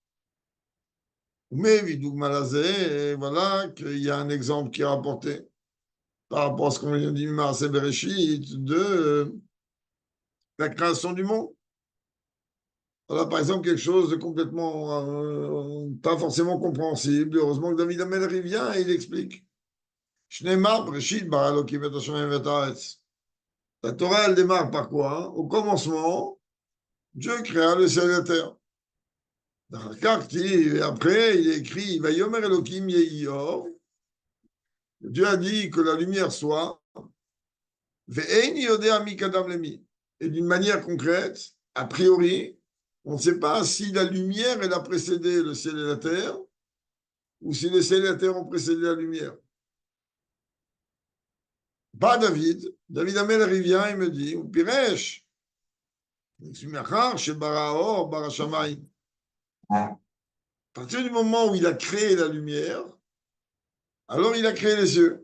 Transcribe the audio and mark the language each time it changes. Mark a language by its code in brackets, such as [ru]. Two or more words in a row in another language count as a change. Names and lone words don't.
[fr] Mais [he] ודוגמא לזה, [fr] voilà qu'il y a un exemple qui est rapporté par rapport à ce qu'on vient de dire, [he] מעשה בראשית, [fr] de la création du monde. Voilà, par exemple, quelque chose de complètement pas forcément compréhensible. Heureusement que David Ameller il vient et il explique. [he] שנאמר בראשית ברא אלוקים את השמים את הארץ. [fr] La Torah, elle démarre par quoi? Hein? Au commencement, Dieu créa le ciel et la terre. Et après, il est écrit [he] ויאמר אלוקים יהי אור. [fr] Dieu a dit que la lumière soit. [he] ואין יודע מקדם למי. [fr] Et d'une manière concrète, a priori, on ne sait pas si la lumière elle a précédé le ciel et la terre ou si le ciel et la terre ont précédé la lumière. Pas David. David Ameller, il vient et me dit ou Piresh. À partir du moment où il a créé la lumière, alors il a créé les cieux.